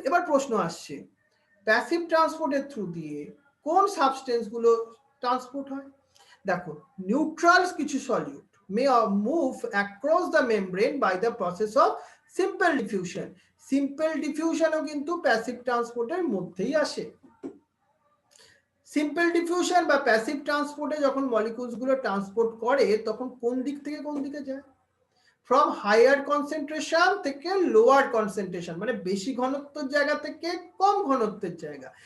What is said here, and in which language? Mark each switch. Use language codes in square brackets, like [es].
[bn] এবার প্রশ্ন আসছে, প্যাসিভ ট্রান্সপোর্টের থ্রু দিয়ে কোন সাবস্টেন্স গুলো ট্রান্সপোর্ট হয়? দেখো, নিউট্রালস কিছু solute, [en] may move across the membrane by the process of simple diffusion. [bn] Simple ডিফিউশনও কিন্তু প্যাসিভ ট্রান্সপোর্টের মধ্যেই আসে। সিম্পল ডিফিউশন বা প্যাসিভ ট্রান্সপোর্টে যখন মলিকিউলস গুলো ট্রান্সপোর্ট করে তখন কোন দিক থেকে কোন দিকে যায়? ফ্রম হায়ার কনসেন্ট্রেশন থেকে লোয়ার কনসেন্ট্রেশন, মানে বেশি ঘনত্বের জায়গা থেকে কম ঘনত্বের জায়গা।